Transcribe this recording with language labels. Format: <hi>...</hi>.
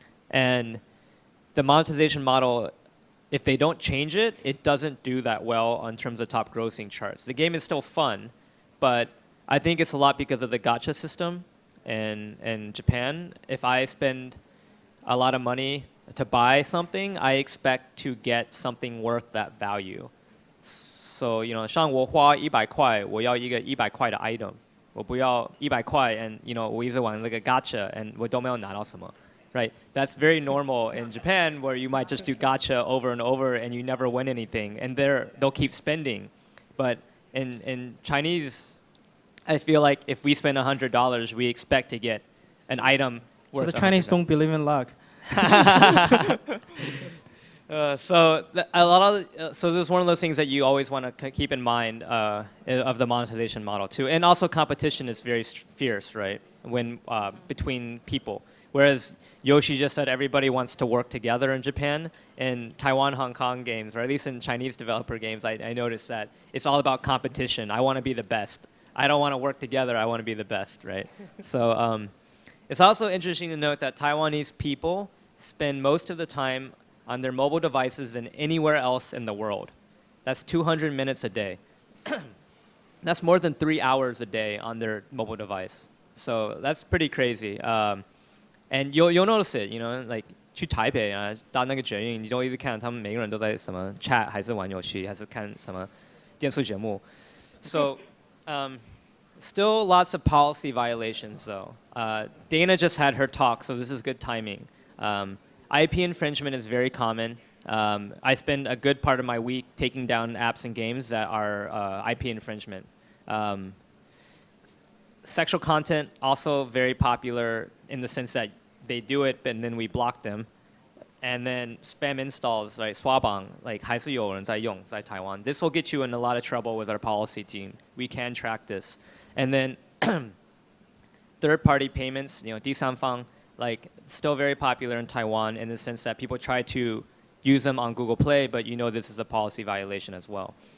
<en>And the monetization model, if they don't change it, it doesn't do that well in terms of top grossing charts. The game is still fun, but I think it's a lot because of the gacha system in Japan. If I spend a lot of money to buy something, I expect to get something worth that value.</en> <zh>So, 像我花100块，我要一个100块的 item， 我不要100块 and 我一直玩那个 gacha and 我都没有拿到什么。</zh> <en>Right? That's very normal in Japan, where you might just do gacha over and over and you never win anything, and they'll keep spending. But in Chinese, I feel like if we spend $100, we expect to get an item worth. So the Chinese don't believe in luck. So this is one of those things that you always want to keep in mind of the monetization model too, and also competition is very fierce, right? When between people, whereas Yoshi just said everybody wants to work together in Japan. In Taiwan, Hong Kong games, or at least in Chinese developer games, I noticed that it's all about competition. I want to be the best. I don't want to work together. I want to be the best, right? So it's also interesting to note that Taiwanese people spend most of the time on their mobile devices than anywhere else in the world. That's 200 minutes a day. That's more than 3 hours a day on their mobile device. So that's pretty crazy. And you'll notice it, like</en> <zh>去台北啊，搭那个捷运，你就一直看他们每个人都在什么 chat 还是玩游戏，还是看什么电视节目。</zh> <en>So, still lots of policy violations though. Dana just had her talk, so this is good timing. IP infringement is very common. I spend a good part of my week taking down apps and games that are IP infringement. Sexual content also very popular in the sense that they do it and then we block them. And then spam installs, right?</en> <zh>刷榜, like 还是有人在用在 Taiwan.</zh> <en>This will get you in a lot of trouble with our policy team. We can track this. And then third-party payments, 第三方, like still very popular in Taiwan in the sense that people try to use them on Google Play, but this is a policy violation as well.</en>